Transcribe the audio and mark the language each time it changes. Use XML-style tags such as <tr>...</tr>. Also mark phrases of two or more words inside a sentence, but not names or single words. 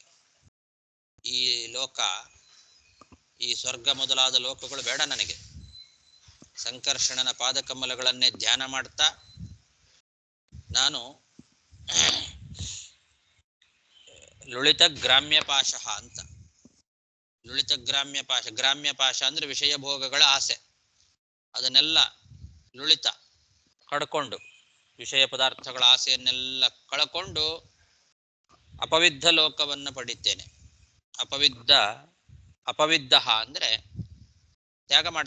<kn>ಈ ಲೋಕ, ಈ ಸ್ವರ್ಗ ಮೊದಲಾದ ಲೋಕಗಳು ಬೇಡ ನನಗೆ. ಸಂಕರ್ಷಣನ ಪಾದಕಮಲಗಳನ್ನೇ ಧ್ಯಾನ ಮಾಡ್ತಾ ನಾನು</kn> <sa>ಲುಳಿತ ಗ್ರಾಮ್ಯ ಪಾಶಃ</sa> <kn>ಅಂತ.</kn> <sa>ಲುಳಿತ ಗ್ರಾಮ್ಯ ಪಾಶ, ಗ್ರಾಮ್ಯ ಪಾಶ</sa> <kn>ಅಂದ್ರೆ ವಿಷಯ ಭೋಗಗಳ ಆಸೆ, ಅದನ್ನೆಲ್ಲ ಲುಳಿತ ಕಡ್ಕೊಂಡು, ವಿಷಯ ಪದಾರ್ಥಗಳ ಆಸೆಯನ್ನೆಲ್ಲ ಕಳ್ಕೊಂಡು ಅಪವಿದ್ಧ ಲೋಕವನ್ನು ಪಡಿತೇನೆ. ಅಪವಿದ್ಧ ಅಂದ್ರೆ ತ್ಯಾಗ ಮಾಡ್ತೇನೆ.</kn>